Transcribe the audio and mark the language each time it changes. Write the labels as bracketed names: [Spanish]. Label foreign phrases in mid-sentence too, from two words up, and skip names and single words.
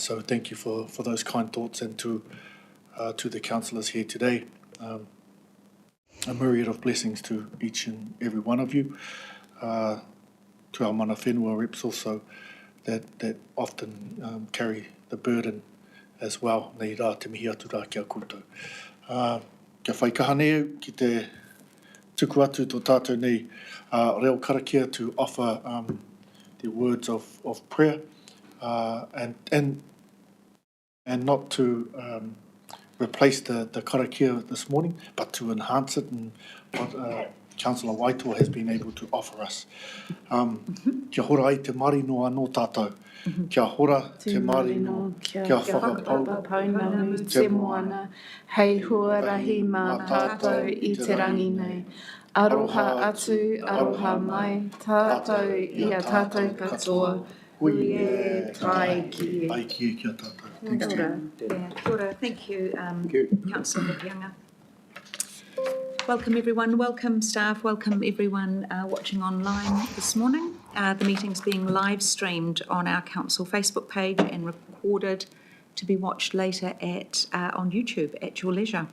[English] So thank you for those kind thoughts, and to the councillors here today. A myriad of blessings to each and every one of you, to our [Māori] mana whenua [English] reps also that often carry the burden as well. [Māori] Nei rā te mihi atu rā kia koutou. Kia whaikaha nei ki te tuku atu tō tātou nei reo karakia to offer the words of prayer and not to replace the karakia this morning, but to enhance it, and what Councillor Waitoa has been able to offer us. Kia hora ai te marino anō tātou. Kia hora te marino, kia whakapau te moana, hei huarahi mā tātou i te rangi nei. Aroha atu, aroha mai, tātou i a tātou katoa, hui e tai ki e. Ai ki e kia tātou. [English] Thanks, Chair. [Māori] Kia ora. [English] Thank you, Councillor Hokianga. Welcome everyone, welcome staff, welcome everyone watching online this morning. The meeting's being live streamed on our council Facebook page and recorded to be watched later on YouTube at your leisure.